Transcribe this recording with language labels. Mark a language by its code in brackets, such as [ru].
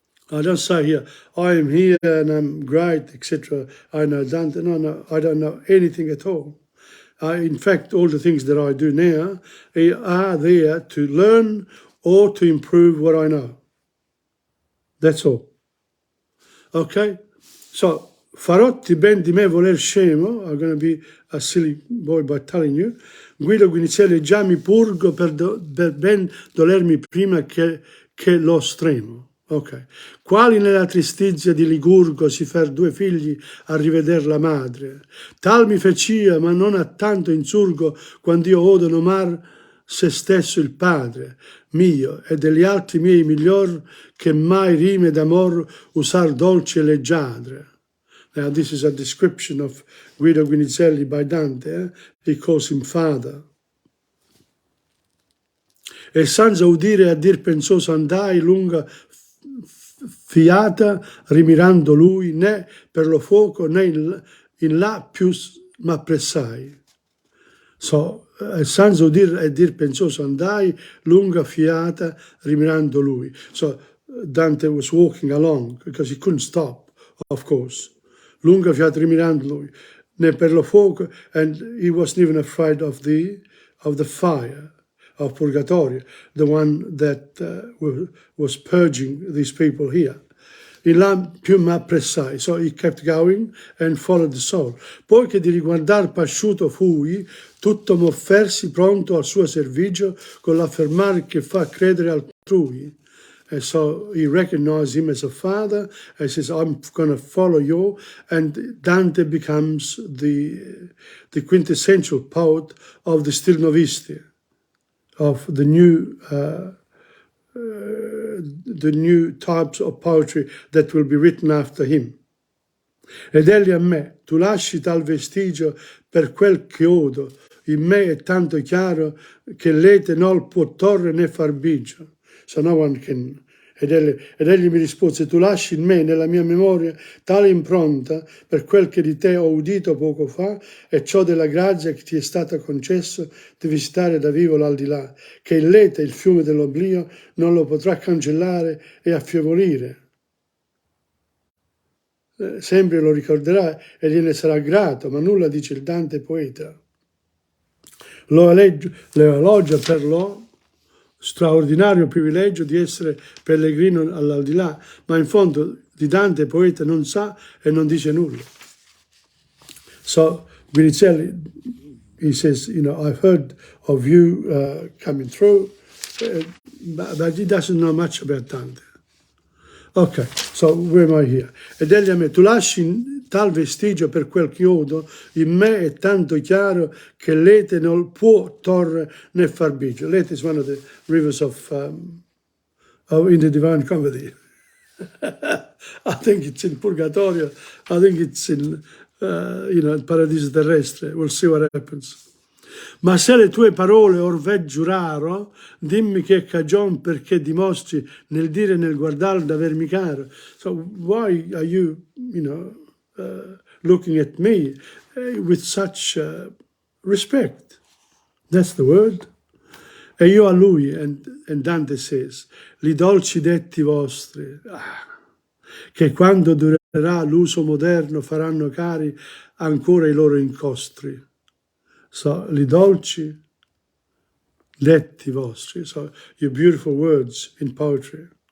[en] I don't say here, I am here and I'm great, etc. I know Dante. No, I don't know anything at all. In fact, all the things that I do now are there to learn or to improve what I know. That's all. Okay? [it] So, Farotti ben di me voler scemo, [en] I'm going to be a silly boy by telling you, [it] Guido Guinizelli già mi purgo per ben dolermi prima che lo stremo. Ok. Quali nella tristizia di Ligurgo si fer due figli a riveder la madre. Tal mi fecia, ma non a tanto insurgo, quando io odo nomar se stesso il padre mio e degli altri miei miglior che mai rime d'amor usar dolce e leggiadre. [en] Now this is a description of Guido Guinizelli by Dante. He calls him father. [it] E senza udire a dir pensoso andai lunga fiata rimirando lui, né per lo fuoco né in là più m'appressai. So, senza udire a dir pensoso andai lunga fiata rimirando lui. [en] So Dante was walking along because he couldn't stop, of course. [it] Lunga fiata rimirando lui, né per lo fuoco, [en] and he wasn't even afraid of the fire of Purgatorio, the one that was purging these people here. [it] In là più m'appressai, [en] so he kept going and followed the soul. [it] Poi che di riguardar pasciuto fui, tutto m'offersi pronto al suo servigio, con l'affermare che fa credere altrui. [en] And so he recognized him as a father and says, I'm going to follow you. And Dante becomes the quintessential poet of the Stilnovisti, of the new types of poetry that will be written after him. [it] Ed egli a me, tu lasci tal vestigio per quel che odo, in me è tanto chiaro che l'ete non può torre né far bigio. [en] So no one can. [it] Ed egli mi rispose, tu lasci in me, nella mia memoria, tale impronta per quel che di te ho udito poco fa e ciò della grazia che ti è stata concesso di visitare da vivo l'aldilà, che il lete, il fiume dell'oblio, non lo potrà cancellare e affievolire. Sempre lo ricorderà e gliene sarà grato, ma nulla dice il Dante poeta. lo elogia per lo straordinario privilegio di essere pellegrino all'aldilà, ma in fondo di Dante poeta non sa e non dice nulla. [en] So Guinizelli, he says, you know, I've heard of you coming through, but he doesn't know much about Dante. Ok, so where am I here? [it] Ed egli a me, tu lasci tal vestigio per quel chiodo, in me è tanto chiaro che l'ete non può torre né far bigio. [en] L'ete is one of the rivers of in the Divine Comedy. I think it's in Purgatorio, I think it's in, you know, il paradiso terrestre. We'll see what happens. [it] Ma se le tue parole orvè giuraro, dimmi che cagion perché dimostri nel dire e nel guardare d'avermi caro. [en] So why are you, you know, looking at me with such respect? That's the word. [it] E io a lui, [en] and Dante says, [it] li dolci detti vostri, che quando durerà l'uso moderno faranno cari ancora i loro incostri. [en] So, [it] li dolci detti vostri, [en] so your beautiful words in poetry.